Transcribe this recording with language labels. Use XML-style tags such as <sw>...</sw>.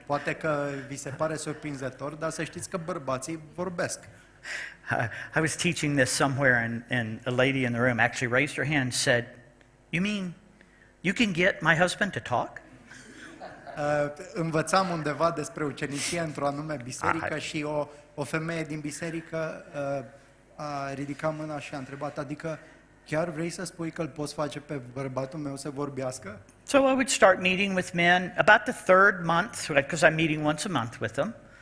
<ro>Poate că vi se pare surprinzător, dar să știți că bărbații vorbesc.</ro> <en>I was teaching this somewhere, and a lady in the room actually raised her hand and said, "You mean you can get my husband to talk?"</en> <ro>Învățam undeva despre ucenicie într-o anume biserică și o femeie din biserică a ridicat mâna și a întrebat: adică chiar vrei să spui că îl poți face pe bărbatul meu să vorbească?</ro> <en>So I would start meeting with men about the third month, because I'm meeting once a month with them.</en>